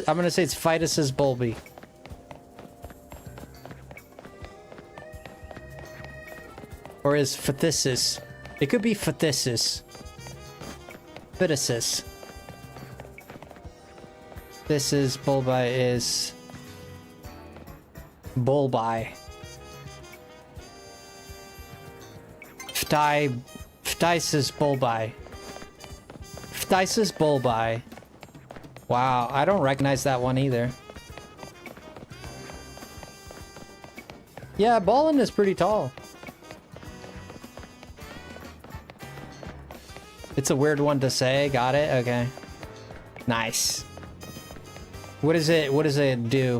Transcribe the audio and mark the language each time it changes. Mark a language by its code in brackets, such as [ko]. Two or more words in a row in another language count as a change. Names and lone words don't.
[en] I'm gonna say it's Phytosis bulbi. Or is Phthisis? It could be Phthisis. Phytosis. This is bulbi is bulbi. Phthisis bulbi. Phthisis bulbi. Wow, I don't recognize that one either. Yeah, Ballin is pretty tall. It's a weird one to say. Got it? Okay. Nice. What does it do?